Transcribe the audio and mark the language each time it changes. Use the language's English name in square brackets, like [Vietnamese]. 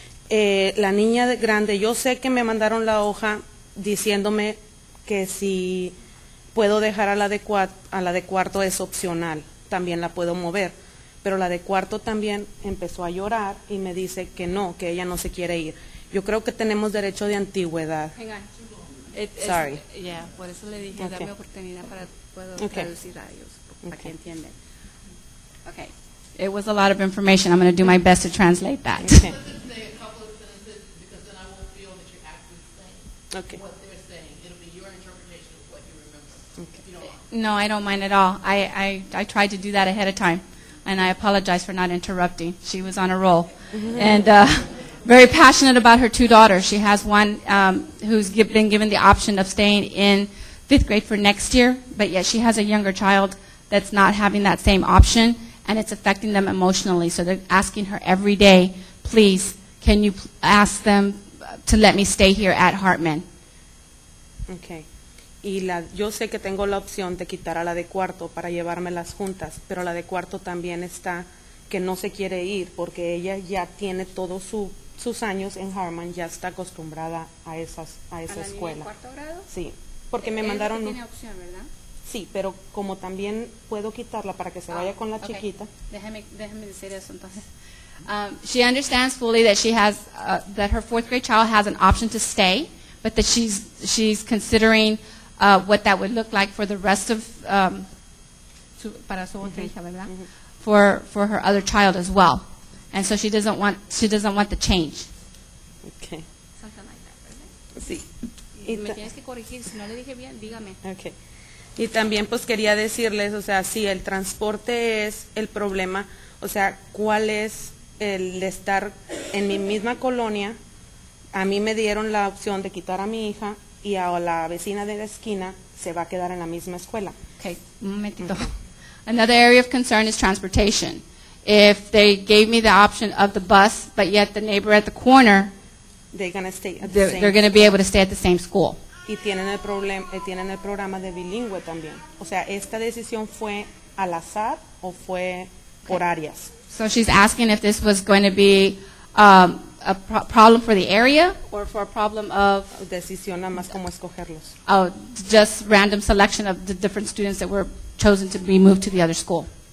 [Spanish] La niña grande, yo sé que me mandaron la hoja diciéndome que si puedo dejar a la de cuarto es opcional, también la puedo mover. Pero la de cuarto también empezó a llorar y me dice que no, que ella no se quiere ir. Yo creo que tenemos derecho de antigüedad. [English] Sorry. [Spanish] Yeah, por eso le dije, [English] Okay. [Spanish] dame oportunidad para puedo [English] Okay. [Spanish] traducir a ellos, para que [English] Okay. [Spanish] entiendan. Okay. [English] It was a lot of information. I'm going to do my best to translate that. Okay. Say a couple of sentences because then I won't feel that you're actually saying Okay. what they're saying. It'll be your interpretation of what you remember. Okay. If you don't mind. No, I don't mind at all. I tried to do that ahead of time, and I apologize for not interrupting. She was on a roll. And very passionate about her 2 daughters. She has one who's been given the option of staying in 5th grade for next year, but yet she has a younger child that's not having that same option, and it's affecting them emotionally. So they're asking her every day, please, can you ask them to let me stay here at Hartman? Okay. [Spanish] Y yo sé que tengo la opción de quitar a la de cuarto para llevármelas juntas, pero la de cuarto también está que no se quiere ir porque ella ya tiene todos sus años en Harman, ya está acostumbrada a esa escuela. ¿Cuarto grado? Sí, porque me mandaron. Tiene opción, ¿verdad? Sí, pero como también puedo quitarla para que se vaya con la okay. chiquita. Déjame decir eso entonces. [English] She understands fully that she has that her 4th grade child has an option to stay, but that she's considering what that would look like for the rest of para su otra hija, ¿verdad? For her other child as well, and so she doesn't want the change. Okay. Something like that, ¿verdad? [Spanish] Sí. Y me tienes que corregir, si no le dije bien, dígame. Okay. Y también pues quería decirles, o sea, sí, el transporte es el problema, o sea, ¿cuál es el estar en mi misma colonia? A mí me dieron la opción de quitar a mi hija y a la vecina de la esquina se va a quedar en la misma escuela. Okay, un momentito. [English] Another area of concern is transportation. If they gave me the option of the bus, but yet the neighbor at the corner, They're gonna stay at the same they're going to be able to stay at the same school. [Spanish] Y tienen el programa de bilingüe también. O sea, ¿esta decisión fue al azar o fue por áreas? [English] So she's asking if this was going to be a problem for the area or for a problem of [Spanish] Decisión nada más como escogerlos. [English] just random selection of the different students that were chosen to be moved to the other school.